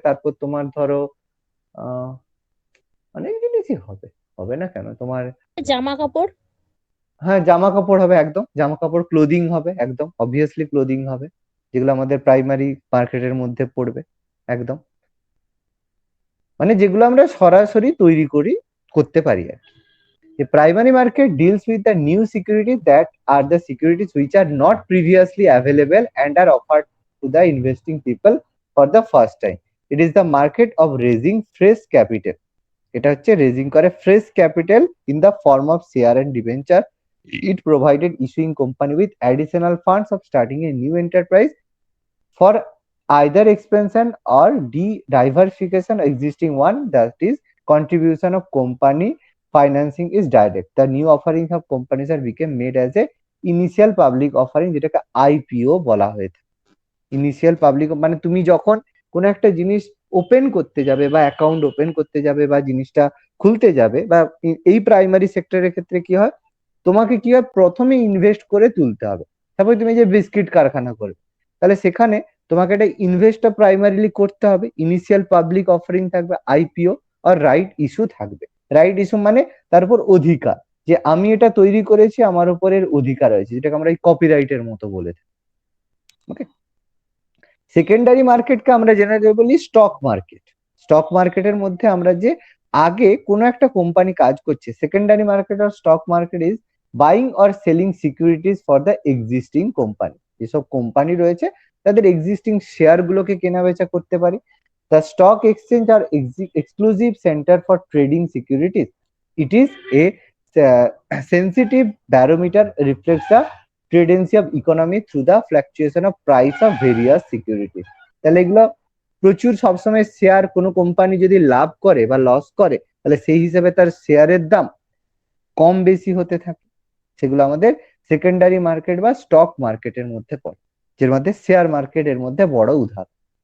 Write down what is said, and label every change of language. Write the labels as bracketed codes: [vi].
[bn] তারপর তোমার ধরো অনেক জিনিসই হবে না কেন তোমার। জামা কাপড়। হ্যাঁ, জামা কাপড় হবে একদম, জামা কাপড়, ক্লোদিং হবে একদম, অবভিয়াসলি ক্লোদিং হবে, যেগুলো আমাদের প্রাইমারি মার্কেটের মধ্যে পড়বে একদম, মানে যেগুলো আমরা সরাসরি তৈরি করতে পারি আর কি। [en] The primary market deals with the new securities that are the securities which are not previously available and are offered to the investing people for the first time. It is the market of raising fresh capital. এটা হচ্ছে raising করে fresh capital in the form of share and debenture. It provided issuing company with additional funds of starting a new enterprise for either expansion or diversification existing one, that is contribution of company financing is direct. The new offerings of companies are became made as a initial public offering, [bn] যেটাকে IPO বলা হয়ে থাকে. Initial public মানে তুমি যখন কোনো একটা জিনিস ওপেন করতে যাবে বা অ্যাকাউন্ট ওপেন করতে যাবে বা জিনিসটা খুলতে যাবে বা এই প্রাইমারি সেক্টরের ক্ষেত্রে কি হয়, তোমাকে কি হয় প্রথমে ইনভেস্ট করে তুলতে হবে. তারপর তুমি যে বিস্কিট কারখানা করবে, তাহলে সেখানে তোমাকে একটা ইনভেস্টটা প্রাইমারিলি করতে হবে. ইনিশিয়াল পাবলিক অফারিং থাকবে, আইপিও আর রাইট ইস্যু থাকবে. রাইট ইস্যু মানে তার উপর অধিকার, যে আমি এটা তৈরি করেছি, আমার উপরের অধিকার রয়েছে, যেটাকে আমরা এই কপিরাইটের মতো বলে থাকি. ওকে, সেকেন্ডারি মার্কেটকে আমরা জেনারেলি বলি স্টক মার্কেট. স্টক মার্কেটের মধ্যে আমরা যে আগে কোনো একটা কোম্পানি কাজ করছে, [en] Secondary market আর stock market is buying or selling securities for the existing company. [bn] যেসব কোম্পানি রয়েছে তাদের এক্সিস্টিং শেয়ার গুলোকে কেনা বেচা করতে পারি. [en] The stock exchange are exclusive centre for trading securities. It is a sensitive barometer reflects the tendency of economy through the fluctuation of price of various securities. [bn] তাহলে এগুলো প্রচুর সবসময় শেয়ার, কোনো কোম্পানি যদি লাভ করে বা লস করে তাহলে সেই হিসেবে তার শেয়ারের দাম কম বেশি হতে থাকে. সেগুলো আমাদের সেকেন্ডারি মার্কেট বা স্টক মার্কেটের মধ্যে পড়ে, যার মধ্যে শেয়ার মার্কেটের মধ্যে বড় উদাহরণ.